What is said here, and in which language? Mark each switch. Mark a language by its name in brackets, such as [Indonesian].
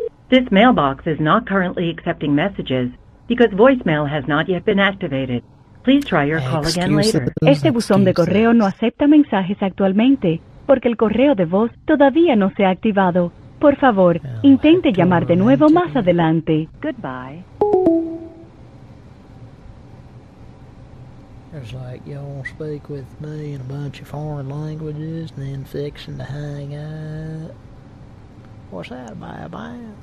[English] This mailbox is not currently accepting messages because voicemail has not yet been activated. Please try your call again later. [Spanish] Este buzón de correo no acepta mensajes actualmente porque el correo de voz todavía no se ha activado. Por favor, intente llamar de nuevo más adelante. [English] Goodbye. It's like y'all speak with me in a bunch of foreign languages and then fixing to hang up. What's that about?